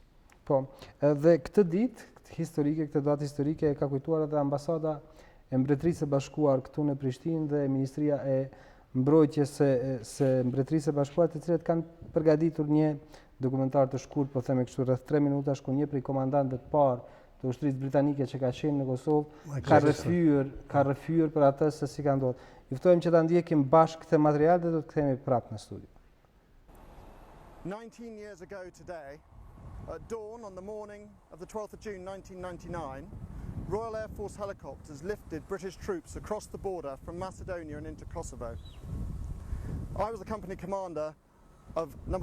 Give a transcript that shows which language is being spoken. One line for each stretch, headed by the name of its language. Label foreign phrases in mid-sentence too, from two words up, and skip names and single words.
Albanian: Po, edhe këtë ditë, këtë datë historike e ka kujtuar edhe ambasada e Mbretërisë së Bashkuar këtu në Prishtinë dhe Ministria e Mbrojtjes së Mbretërisë së Bashkuar, të cilët kanë përgatitur një dokumentar të shkurt, po themi kështu rreth 3 minuta, ku një prej komandantëve të parë të ushtrisë britanike që ka qenë në Kosovë ka rrëfyer për atë se si ka ndodhur. Ju ftojmë që ta ndjekim bashkë këtë material dhe do të kthehemi prapë në studio.
English: 19 years ago today, at dawn on the morning of the 12th of June 1999, Royal Air Force helicopters lifted British troops across the border from Macedonia and into Kosovo. I was the company commander of No.